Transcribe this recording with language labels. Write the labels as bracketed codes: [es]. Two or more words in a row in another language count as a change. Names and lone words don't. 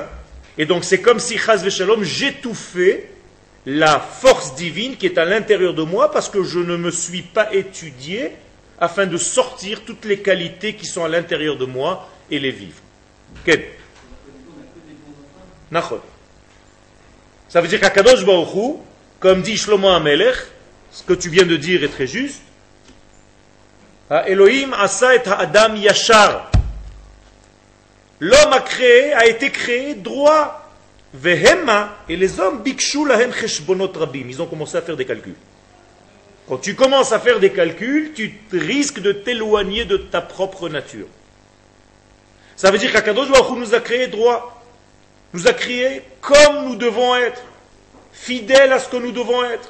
[fr] Et donc c'est comme si, [he] חס ושלום, [fr] j'étouffais la force divine qui est à l'intérieur de moi parce que je ne me suis pas étudié afin de sortir toutes les qualités qui sont à l'intérieur de moi et les vivre. Quel? Nachon. Ça veut dire qu' [he] הקדוש ברוך הוא, [fr] comme dit Shlomo HaMelech, ce que tu viens de dire est très juste, [he] האלוקים עשה את האדם ישר. [fr] L'homme a été créé droit. Vehema, et les hommes, [he] בקשו להם חשבונות רבים. [fr] Ils ont commencé à faire des calculs. Quand tu commences à faire des calculs, tu risques de t'éloigner de ta propre nature. Ça veut dire qu' [he] הקדוש ברוך הוא [fr] nous a créé droit. Nous a créé comme nous devons être. Fidèles à ce que nous devons être.